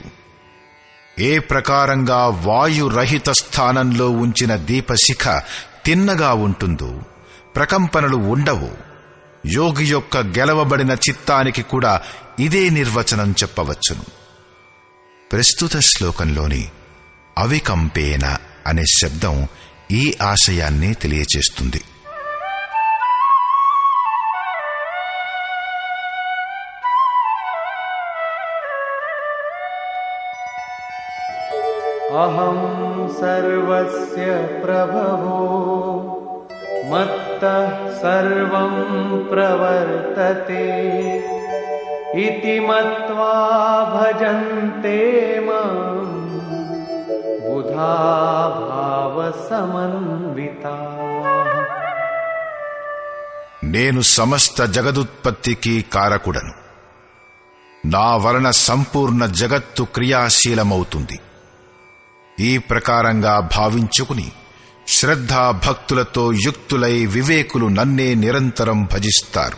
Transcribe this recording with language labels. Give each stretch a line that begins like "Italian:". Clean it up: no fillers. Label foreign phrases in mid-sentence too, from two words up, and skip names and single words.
Telugu: ఏ ప్రకారంగా వాయురహిత స్థానంలో ఉంచిన దీపశిఖ తిన్నగా ఉంటుందో, ప్రకంపనలు ఉండవో, యోగి యొక్క గెలవబడిన చిత్తానికి కూడా ఇదే నిర్వచనం చెప్పవచ్చును. ప్రస్తుత శ్లోకంలోని అవికంపేన అనే శబ్దం ఈ ఆశయాన్నే తెలియచేస్తుంది.
Sanskrit: अहं सर्वस्य प्रभवो मत्तः सर्वं प्रवर्तते इति मत्वा भजन्ते मां बुधा भावसमन्विताः।
Telugu: నేను సమస్త జగదుత్పత్తికి కారకుడను. నా వలన సంపూర్ణ జగత్తు క్రియాశీలమవుతుంది. ఈ ప్రకారంగా భావించుకుని శ్రద్ధా భక్తులతో యుక్తులై వివేకులు నన్నే నిరంతరం భజిస్తారు.